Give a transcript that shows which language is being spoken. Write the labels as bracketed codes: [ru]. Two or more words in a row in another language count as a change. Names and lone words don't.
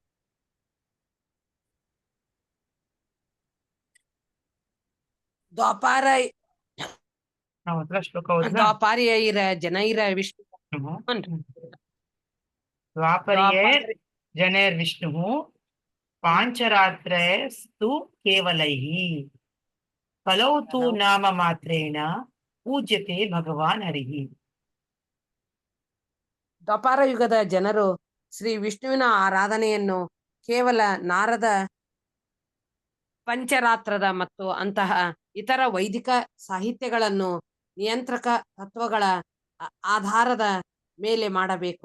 [kn] ಶ್ಲೋಕ ಓದ್ಲಾ? [sa] ದ್ವಾಪಾರಿಯೈರ ಜನೈರ ವಿಷ್ಣು ದ್ವಾಪರಿಯೇ ಜನೈರ್ ವಿಷ್ಣು ಪಾಂಚರಾತ್ರಯಸ್ತು ಕೇವಲೈಹಿ. ಕಲೌ ತು ನಾಮ ಮಾತ್ರೇಣ ಪೂಜ್ಯತೆ ಭಗವಾನ್ ಹರಿಹಿ. [kn] ದ್ವಾಪಾರ ಯುಗದ ಜನರು ಶ್ರೀ ವಿಷ್ಣುವಿನ ಆರಾಧನೆಯನ್ನು ಕೇವಲ ನಾರದ ಪಂಚರಾತ್ರದ ಮತ್ತು ಅಂತಹ ಇತರ ವೈದಿಕ ಸಾಹಿತ್ಯಗಳನ್ನು ನಿಯಂತ್ರಕ ತತ್ವಗಳ ಆಧಾರದ ಮೇಲೆ ಮಾಡಬೇಕು.